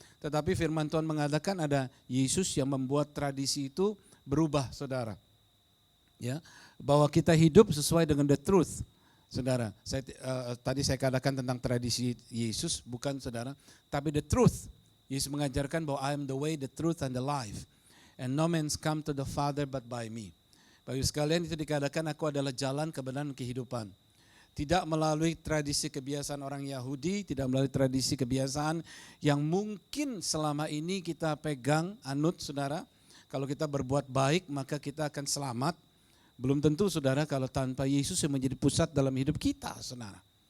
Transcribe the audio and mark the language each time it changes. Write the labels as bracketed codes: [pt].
[id] Tetapi firman Tuhan mengatakan ada Yesus yang membuat tradisi itu berubah, saudara. Ya, bahwa kita hidup sesuai dengan [en] the truth, [id] saudara. Tadi saya katakan tentang tradisi Yesus, bukan, saudara, tapi [en] the truth. [id] Yesus mengajarkan bahwa [en] I am the way, the truth, and the life. And no man's come to the Father but by me. [id] Bagi sekalian itu dikatakan aku adalah jalan, kebenaran, kehidupan. Tidak melalui tradisi kebiasaan orang Yahudi, tidak melalui tradisi kebiasaan yang mungkin selama ini kita pegang, anut, saudara. Kalau kita berbuat baik maka kita akan selamat. Belum tentu, saudara, kalau tanpa Yesus yang menjadi pusat dalam hidup kita, saudara.